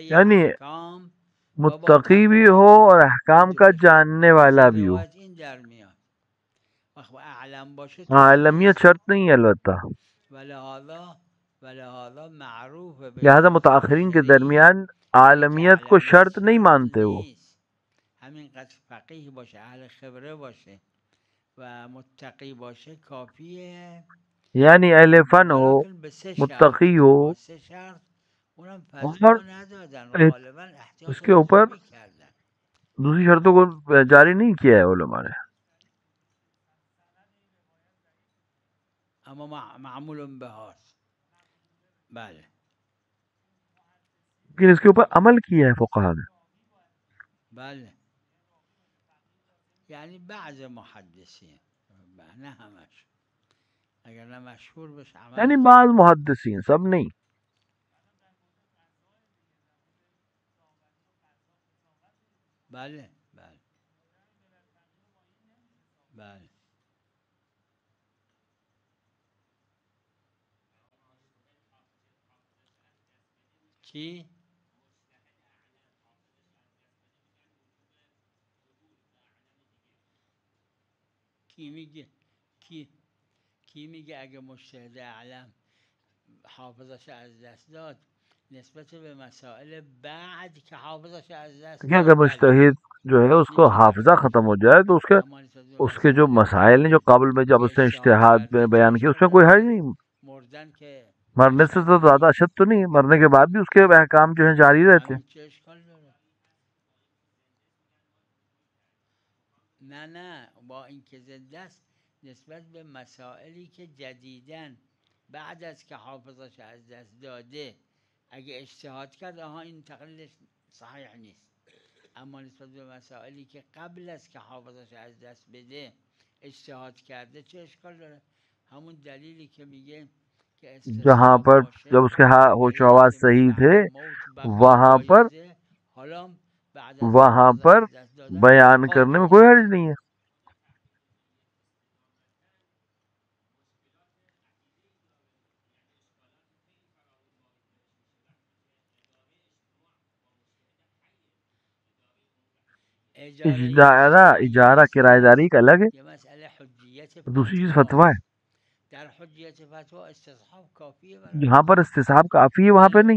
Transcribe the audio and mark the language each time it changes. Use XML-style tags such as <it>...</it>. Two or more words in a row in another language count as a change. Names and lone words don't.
<ur>یعنی متقی بھی ہو اور احکام کا جاننے والا بھی ہو. عالمیت شرط نہیں ہے البتہ، لہذا متاخرین کے درمیان عالمیت کو شرط نہیں مانتے وہ.</ur> <fa>همینقدر فقیه باشه، اهل خبره باشه و متقی باشه کافیه.</fa> <ur>یعنی اہل فن ہو،</ur> <fa>ولیکن به سه</fa> <ur>متقی</ur> <fa>شرط،</fa> <ur>ہو،</ur> <fa>با سه شرط اونم</fa> <ur>اور</ur> <fa>فتوا ندادن،</fa> <ur>غالبا اس</ur> <fa>احتیاط</fa> <ur>کے اوپر</ur> <fa>لزومی کردن.</fa> <ur>دوسری شرطوں کو جاری نہیں کیا ہے علماء نے.</ur> <fa>اما معمول بهاست. بله</fa> <ur>لیکن اس کے اوپر عمل کیا ہے فقہا نے.</ur> <fa>بله یعنی بعض محدثین، نه همش، اگر نه مشهور بشه عمل</fa> <ur>یعنی</ur> <fa>کرد.</fa> <ur>بعض محدثین، سب نہیں.</ur> <fa>بله بله بله چی؟ کی میگه؟ کی میگه اگه مجتهد اعلم حافظش از دست داد نسبت به مسائل بعد کہ حافظش از دست</fa> <ur>کہ اگر</ur> <fa>داد؟ بله</fa> <ur>مجتہد جو ہے اس کو</ur> <fa>میتونه</fa> <ur>حافظہ</ur> <fa>بگه.</fa> <ur>ختم ہو جائے تو</ur> <fa>اما نسبت به</fa> <ur>اس کے جو</ur> <fa>مسائل</fa> <ur>مسائل ہیں جو</ur> <fa>بعد</fa> <ur>قبل میں جب</ur> <fa>که</fa> <ur>اس نے</ur> <fa>اجتهاد</fa> <ur>اجتہاد میں</ur> <fa>کرده چه</fa> <ur>بیان کیا اس</ur> <fa>اشکال</fa> <ur>میں کوئی حرج</ur> <fa>داره؟</fa> <ur>نہیں.</ur> <fa>مردن که</fa> <ur>مرنے سے تو زیادہ اشد تو نہیں، مرنے کے بعد بھی اس کے احکام جو ہیں جاری رہتے ہیں.</ur> <fa>همین چه اشکال داره؟ نه با اینکه زنده است نسبت به مسائلی که جدیدن بعد از که حافظش از دست داده اگه اجتهاد کرد آها این تقلیدش صحیح نیست. اما نسبت به مسائلی که قبل از که حافظش از دست بده اجتهاد کرده چه اشکال داره؟ همون دلیلی که میگه که</fa> <ur>جہاں</ur> <fa>استصحاب</fa> <ur>پر</ur> <fa>باشه،</fa> <ur>جب اس کے ہوش و</ur> <fa>دلیلی</fa> <ur>حواس</ur> <fa>که میگه</fa> <ur>صحیح بعد تھے</ur> <fa>موت بقا</fa> <ur>وہاں پر</ur> <fa>جایزه، حالا بعد از که حافظ</fa> <ur>پر</ur> <fa>از دست دادن</fa> <ur>بیان</ur> <fa>بقا</fa> <ur>کرنے میں کوئی</ur> <fa>جایزه.</fa> <ur>حرج نہیں ہے. اجارہ کرایہ داری ایک الگ ہے،</ur> <fa>یه مسئله حجیت</fa> <ur>دوسری چیز فتویٰ</ur> <fa>فتواست.</fa> <ur>ہے.</ur> <fa>در حجیت فتوا استصحاب کافیه</fa> <ur>جہاں</ur> <fa>براش.</fa> <ur>پر استصحاب کافی ہے وہاں پہ نہیں.</ur>